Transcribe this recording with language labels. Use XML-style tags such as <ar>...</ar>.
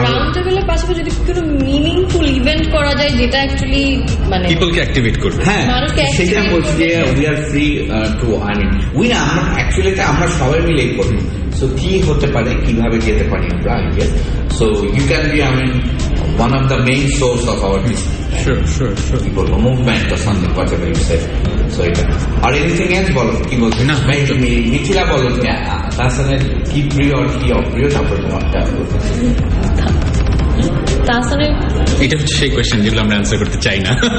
<bn>Round টেবিলের পাশাপাশি যদি কোনো মিনিংফুল ইভেন্ট করা যায়, যেটা অ্যাকচুয়ালি মানে পিপলকে অ্যাক্টিভেট করবে। হ্যাঁ, সেটা বলছি যে</bn> <en>We are free to earning.</en> <bn>We না, আমরা অ্যাকচুয়ালি আমরা সবাই মিলেই করি। সো কি হতে পারে, কিভাবে যেতে পারি আমরা,</bn> <en>So you can be, I mean, one of the main source of our business. Sure. Movement or something, whatever you said.</en> <bn>So এটা আর</bn> <en>anything else</en> <bn>বলো কি বলছো না মিথিলা বলো তাহসানের কি প্রিয় আর কি অপ্রিয় তারপর তোমারটা তাহসানের এটা হচ্ছে সেই কোয়েশ্চেন যেগুলো আমরা অ্যান্সার করতে চাই না।</bn>